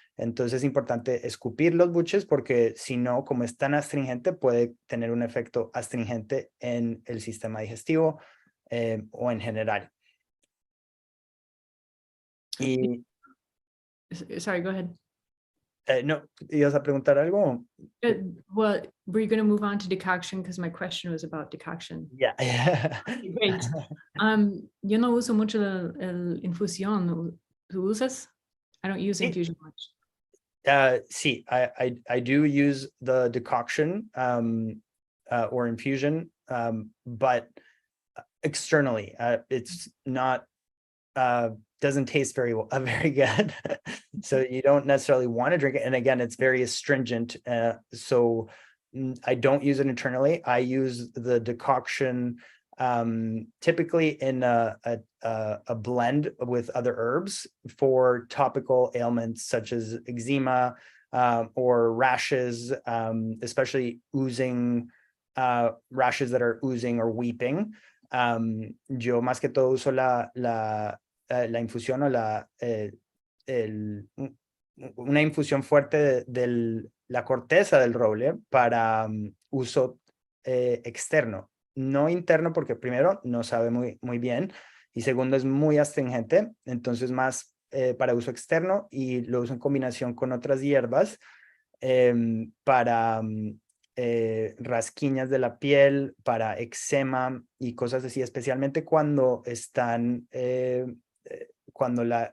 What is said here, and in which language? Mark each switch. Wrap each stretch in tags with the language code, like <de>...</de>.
<es>Entonces es importante escupir los buches porque si no, como es tan astringente, puede tener un efecto astringente en el sistema digestivo o en general. Y,</es> <en>Sorry, go ahead.</en> <es>no, ¿ibas a preguntar algo?</es> <en>Well, were you going to move on to decoction? Because my question was about decoction. Yeah. Great.</en> <es>Yo no uso mucho el infusión. ¿Tú usas?</es> <en>I don't use infusion much. See, I do use the decoction or infusion, but externally, it's not doesn't taste very well, very good. So you don't necessarily want to drink it. And again, it's very astringent. So I don't use it internally. I use the decoction typically in a blend with other herbs for topical ailments such as eczema or rashes, especially oozing, rashes that are oozing or weeping.</en> <es>Yo más que todo uso la infusión o una infusión fuerte de la corteza del roble para uso externo, no interno, porque primero no sabe muy bien y segundo es muy astringente, entonces más para uso externo, y lo uso en combinación con otras hierbas para rasquiñas de la piel, para eczema y cosas así, especialmente cuando están cuando</es>